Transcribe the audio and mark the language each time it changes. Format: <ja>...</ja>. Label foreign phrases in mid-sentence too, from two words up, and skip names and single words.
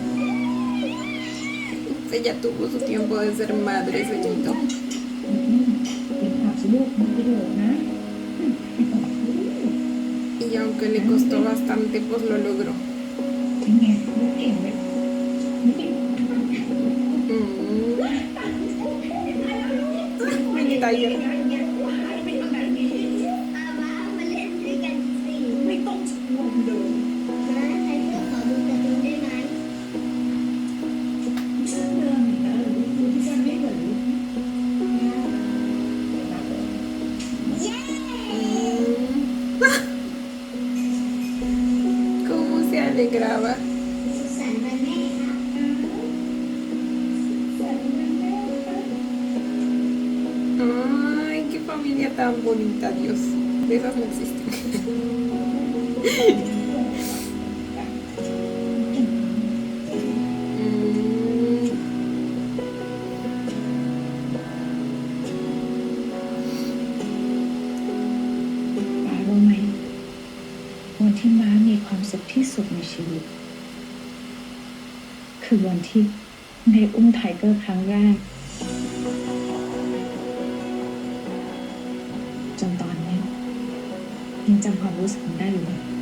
<es>Ella tuvo su tiempo de ser madre, ceñito.</es> <th>ลูกมันกระโดดนะ</th> <es>Y aunque le costó bastante, pues lo logró.</es> <th>เป็นไงลูกเก่งไหม</th> <es>Mini Tiger.</es> <th>ไม่ต้องชวนเลยเรื่องนะดูที่ฉันไม่เหมือน</th> <es>¿Cómo se alegraba? Ay, qué familia tan bonita, Dios. De esas no existen. Mm,</es> <th>ป้ารู้ไหมวันที่ม้ามีความสุขที่สุดในชีวิต คือวันที่ได้อุ้มไทเกอร์ครั้งแรก จนตอนนี้ยังจำความรู้สึกได้อยู่เลย</th>